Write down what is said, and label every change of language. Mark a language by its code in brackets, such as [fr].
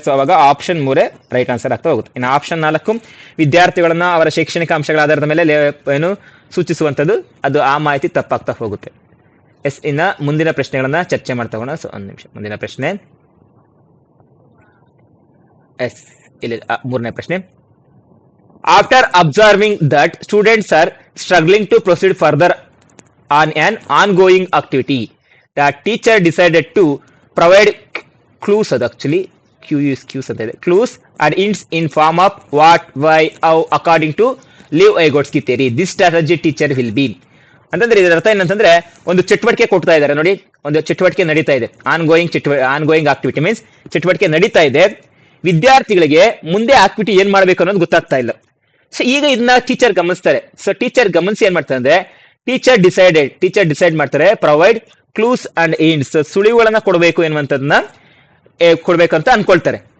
[kn] So ಅವಾಗ option 3 right answer ಆಗ್ತಾ ಹೋಗುತ್ತೆ. ಇನ್ನು ಆಪ್ಷನ್ 4 ವಿದ್ಯಾರ್ಥಿಗಳನ್ನ ಅವರ ಶೈಕ್ಷಣಿಕ ಅಂಶಗಳ ಆಧಾರದ ಮೇಲೆ ಏನು ಸೂಚಿಸುವಂಥದ್ದು, ಅದು ಆ ಮಾಹಿತಿ ತಪ್ಪಾಗ್ತಾ ಹೋಗುತ್ತೆ. ಎಸ್, ಇನ್ನ ಮುಂದಿನ ಪ್ರಶ್ನೆಗಳನ್ನ ಚರ್ಚೆ ಮಾಡ್ತಾ ಹೋಗೋಣ. ಸೊ ಒಂದು ನಿಮಿಷ, ಮುಂದಿನ ಪ್ರಶ್ನೆ ಎಸ್ ಇಲ್ಲಿ 3ನೇ ಪ್ರಶ್ನೆ. [en] After observing that students are struggling to proceed further on an ongoing activity, the teacher decided to provide clues, actually clues and hints in form of what, why, how according to Lev Vygotsky theory. This strategy teacher will be [kn] ಅಂತಂದ್ರೆ ಇದರ ಅರ್ಥ ಏನಂತಂದ್ರೆ, ಒಂದು ಚಟುವಟಿಕೆ ಕೊಡ್ತಾ ಇದ್ದಾರೆ ನೋಡಿ, ಒಂದು ಚಟುವಟಿಕೆ ನಡೀತಾ ಇದೆ, [en] ongoing activity means [kn] ಚಟುವಟಿಕೆ ನಡೀತಾ ಇದೆ, ವಿದ್ಯಾರ್ಥಿಗಳಿಗೆ ಮುಂದೆ ಆಕ್ಟಿವಿಟಿ ಏನ್ ಮಾಡ್ಬೇಕು ಅನ್ನೋದು ಗೊತ್ತಾಗ್ತಾ ಇಲ್ಲ. ಸೊ ಈಗ ಇದನ್ನ ಟೀಚರ್ ಗಮನಿಸ್ತಾರೆ. ಸೊ ಟೀಚರ್ ಗಮನಿಸಿ ಏನ್ ಮಾಡ್ತಾರೆ ಅಂದ್ರೆ, ಟೀಚರ್ ಡಿಸೈಡ್ ಮಾಡ್ತಾರೆ [en] provide clues and hints, [kn] ಸುಳಿವುಗಳನ್ನ ಕೊಡಬೇಕು ಎನ್ನುವಂಥದ್ದನ್ನ ಕೊಡ್ಬೇಕಂತ ಅನ್ಕೊಳ್ತಾರೆ.